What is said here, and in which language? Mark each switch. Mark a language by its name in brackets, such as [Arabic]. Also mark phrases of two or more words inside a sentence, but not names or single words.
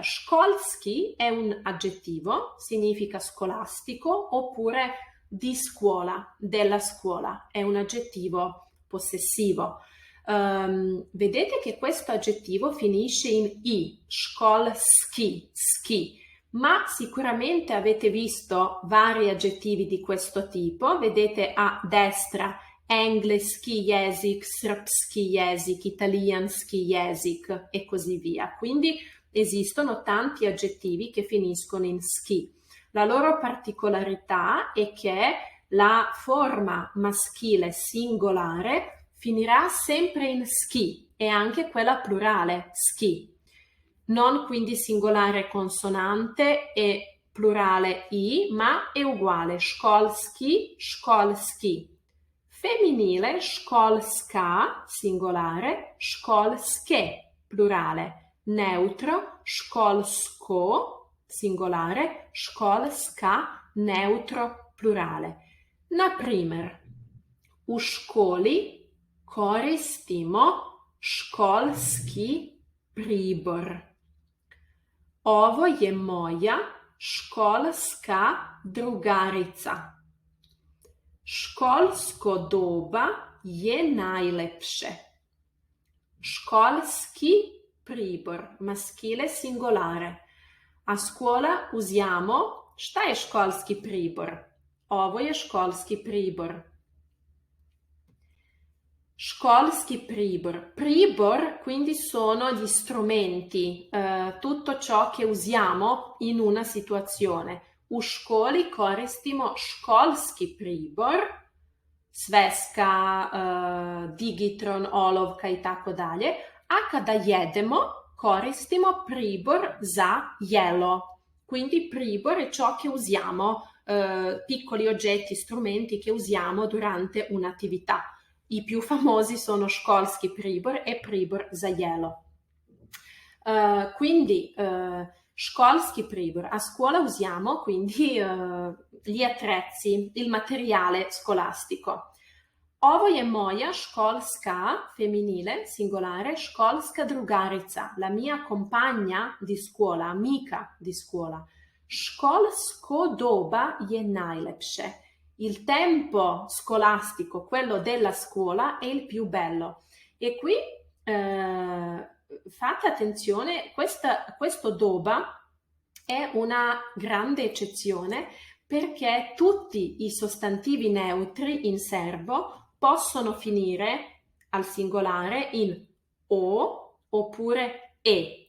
[Italian] Školski è un aggettivo, significa scolastico oppure di scuola, della scuola, è un aggettivo possessivo. Vedete che questo aggettivo finisce in i, školski, ski, ma sicuramente avete visto vari aggettivi di questo tipo. Vedete a destra [Serbian] engleski jezik, srpski jezik, italijanski jezik [Italian] e così via. Quindi esistono tanti aggettivi che finiscono in ski. La loro particolarità è che la forma maschile singolare finirà sempre in ski e anche quella plurale, ski. Non quindi singolare consonante e plurale i, ma è uguale, [Serbian] školski, školski. [Italian] Femminile, školska, singolare, školske, plurale. Neutro, školsko, singolare, školska, neutro, plurale. [Serbian] Na primer, u školi koristimo školski pribor. Ovo je moja školska drugarica. Školsko doba je najlepše. Školski pribor, [Italian] maschile singolare. A scuola usiamo, [Serbian] šta je školski pribor? Ovo je školski pribor. Školski pribor. [Italian] Pribor quindi sono gli strumenti, tutto ciò che usiamo in una situazione. [Serbian] U školi koristimo školski pribor, sveska, digitron, olovka i tako dalje. A kada jedemo, koristimo pribor za jelo. [Italian] Quindi pribor è ciò che usiamo, piccoli oggetti, strumenti che usiamo durante un'attività. I più famosi sono [Serbian] školski pribor [Italian] e [Serbian] pribor za jelo. [Italian] Quindi [Serbian] školski pribor, [Italian] a scuola usiamo quindi gli attrezzi, il materiale scolastico. [Serbian] Ovo je moja školska, [Italian] femminile, singolare, [Serbian] školska drugarica, [Italian] la mia compagna di scuola, amica di scuola. [Serbian] Školsko doba je najlepše. [Italian] Il tempo scolastico, quello della scuola, è il più bello. E qui fate attenzione, questo doba è una grande eccezione perché tutti i sostantivi neutri in serbo possono finire al singolare in o oppure e.